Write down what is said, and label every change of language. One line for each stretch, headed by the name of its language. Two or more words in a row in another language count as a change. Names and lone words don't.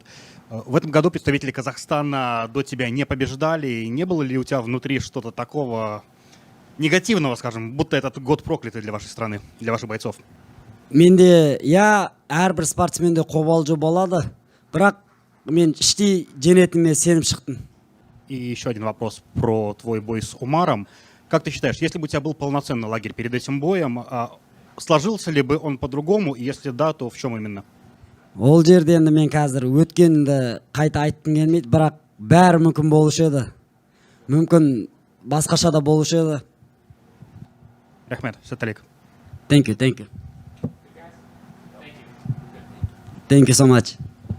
Russian: В этом году представители Казахстана до тебя не побеждали. Не было ли у тебя внутри что-то такого негативного, скажем, будто этот год проклятый для вашей страны, для ваших бойцов?
Kazakh: Менде, я әрбір спортсменде қобалжу болады, бірақ мен іштей женетіме сеніп шықтым.
Russian: И еще один вопрос про твой бой с Умаром. Как ты считаешь, если бы у тебя был полноценный лагерь перед этим боем, сложился ли бы он по-другому, и если да, то в чем именно?
Kazakh: Ол жерде енді мен қазір өткенді қайта айттым келмейді, бірақ бәрі мүмкін болушы еді. Мүмкін басқаша да болушы еді. Рахмет, Саталик.
English: Thank you. Thank you so much.